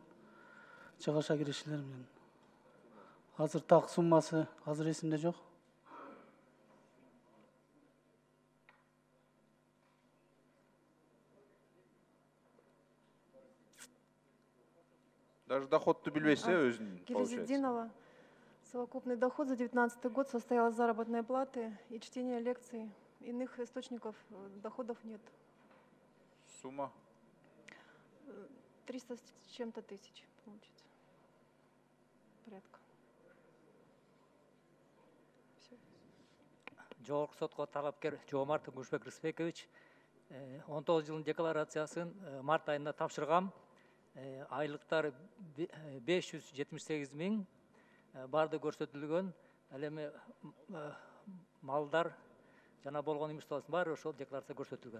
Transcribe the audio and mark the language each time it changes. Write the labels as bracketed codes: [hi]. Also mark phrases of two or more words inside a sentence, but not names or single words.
[ky] Чыгаша кирешелер менен. Азыр так суммасы азыр эсимде жок. Даже доходты билбейсиз, өзүнүн. Герезиддинова. [ru] Совокупный доход за 2019 год состоял из заработной платы и чтения лекций. Иных источников доходов нет. Сумма? 300 с чем-то тысяч получится. Порядка. Все. [ky] Жогорку сотко талапкер Жоомартов Кушбек Рысбекович 19 жылдын декларациясын март айында тапшыргам. Айлыктар 578 миң, барды көрсөтүлгөн. Ал эми малдар жана болгон имуществосын баары ошол декларация көрсөтүлгөн.